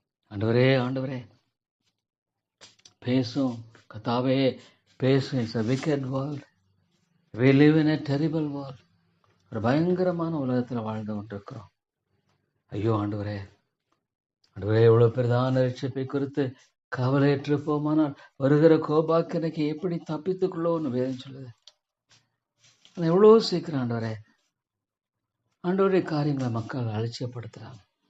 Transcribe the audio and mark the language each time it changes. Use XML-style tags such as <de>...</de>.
<ta>ஆண்டவரே ஆண்டவரே பேசும் கர்த்தாவே பேசும்.</ta> <en>It's a wicked world. We live in a terrible world.</en> <ta>ஒரு பயங்கரமான உலகத்தில் வாழ்ந்து கொண்டிருக்கிறோம். ஐயோ ஆண்டவரே ஆண்டவரே எவ்வளோ பிரதான ரட்சிப்பை குறித்து கவலையற்று போமானால் வருகிற கோபாக்கினைக்கு எப்படி தப்பித்துக்கொள்ளோன்னு வேதம் சொல்லுது. ஆனால் எவ்வளோ சீக்கிரம் ஆண்டவரே ஆண்டவருடைய காரியங்களை மக்கள் அலட்சியப்படுத்துகிறாங்க.</ta>